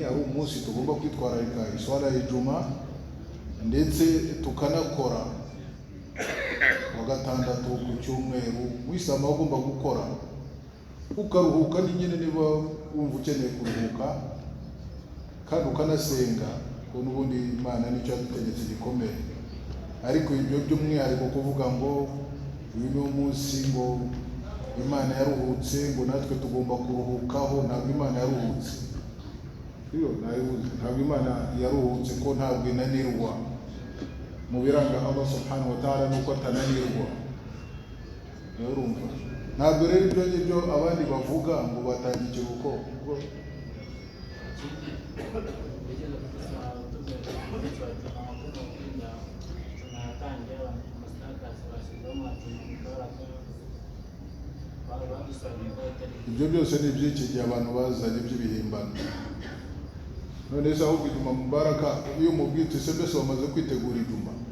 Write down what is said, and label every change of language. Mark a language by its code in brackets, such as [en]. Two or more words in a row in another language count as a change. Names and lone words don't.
[rw] ari umunsi tugomba kwitwararika iswala y'ijuma ndetse tukanakora wa gatandatu ku cyumweru wisama ugomba gukora ukaruhuka ni nyine niba wumva ukeneye kuruhuka kandi ukanasenga ko n'ubundi Imana nicyo yadutegetse gikomeye ariko ibyo by'umwihariko kuvuga ngo uyu ni umunsi ngo Imana yaruhutse ngo natwe tugomba kuruhukaho ntabwo Imana yaruhutse ntabwo Imana yaruhutse ko ntabwo inanirwa mu biranga Allah [ar] سبحانه وتعالى [rw] nuko atananirwa urumva ntabwo rero ibyo ngibyo abandi bavuga ngo batangiye ikiruhuko ibyo byose ni iby'iki gihe abantu bazanye by'ibihimbano none se ahubwo ijuma mubaraka iyo mubwite se mbese bamaze kwitegura ijuma